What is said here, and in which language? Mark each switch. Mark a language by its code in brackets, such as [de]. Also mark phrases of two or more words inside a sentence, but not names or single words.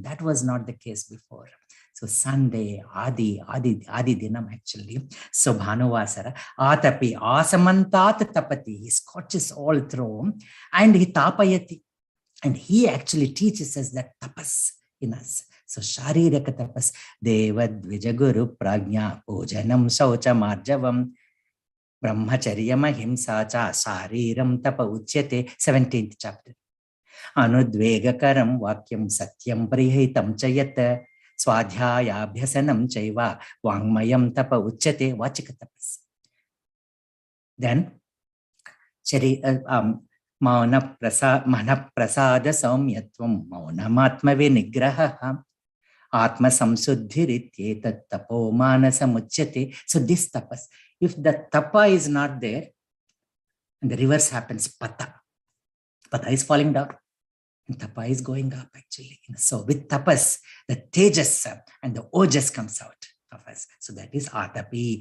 [en] That was not the case before. So Sunday, [sa] आदि दिनम् [en] actually. [sa] So भानुवासर, आतपी, आसमन्तात् तपति, [en] he scorches all through, and he tapayati. And he actually teaches us that tapas in us. [sa] So शारीरक तपस्, देव द्विजगुरु प्राज्ञ, पूजनम् शौच मार्जवम्, ब्रह्मचर्यम् अहिंसा च शारीरम् तप उच्यते, [en] 17th chapter. [sa] अनुद्वेगकरम् वाक्यम् सत्यम् प्रिहितम् चयत्, स्वाध्याय अभ्यसनम् चैव, वाङ्मयम् तप उच्यते, वाचिक तपस्. Then, मौन प्रसाद सौम्यत्वम्, मौनमात्म विनिग्रह, आत्म संशुद्धिरित्येत तपो मनस मुच्यते. [en] So this tapas, if the tapa is not there, and the reverse happens, pata is falling down, and tapa is going up actually. So with tapas, the tejas and the ojas comes out of us. So that is Atapi.